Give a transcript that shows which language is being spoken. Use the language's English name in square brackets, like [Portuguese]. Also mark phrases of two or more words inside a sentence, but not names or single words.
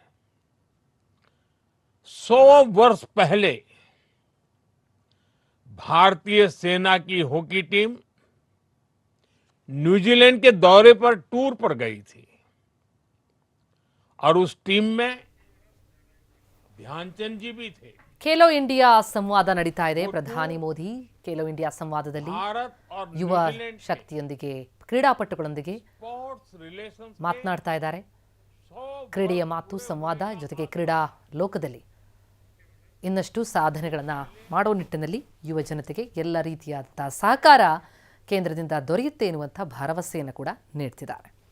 [Hindi] 100 वर्ष पहले भारतीय सेना की हॉकी टीम न्यूजीलैंड के दौरे पर टूर पर गई थी और उस टीम में ध्यानचंद जी भी थे। [Kannada] ಖೇಲೋ ಇಂಡಿಯಾ ಸಂವಾದ ನಡೀತಾ ಇದೆ. ಪ್ರಧಾನಿ ಮೋದಿ ಖೇಲೋ ಇಂಡಿಯಾ ಸಂವಾದದಲ್ಲಿ [Hindi] भारत और [Kannada] ಯುವ [Hindi] न्यूजीलैंड के [Kannada] ಶಕ್ತಿಯೊಂದಿಗೆ, ಕ್ರೀಡಾಪಟುಗಳೊಂದಿಗೆ [English] sports relations [Kannada] ಮಾತನಾಡ್ತಾ ಇದ್ದಾರೆ. ಕ್ರೀಡೆಯ ಮಾತು, ಸಂವಾದ, ಜೊತೆಗೆ ಕ್ರೀಡಾ ಲೋಕದಲ್ಲಿ ಇನ್ನಷ್ಟು ಸಾಧನೆಗಳನ್ನು ಮಾಡೋ ನಿಟ್ಟಿನಲ್ಲಿ ಯುವ ಜನತೆಗೆ ಎಲ್ಲ ರೀತಿಯಾದಂಥ ಸಹಕಾರ ಕೇಂದ್ರದಿಂದ ದೊರೆಯುತ್ತೆ ಎನ್ನುವಂಥ ಭರವಸೆಯನ್ನು ಕೂಡ ನೀಡ್ತಿದ್ದಾರೆ.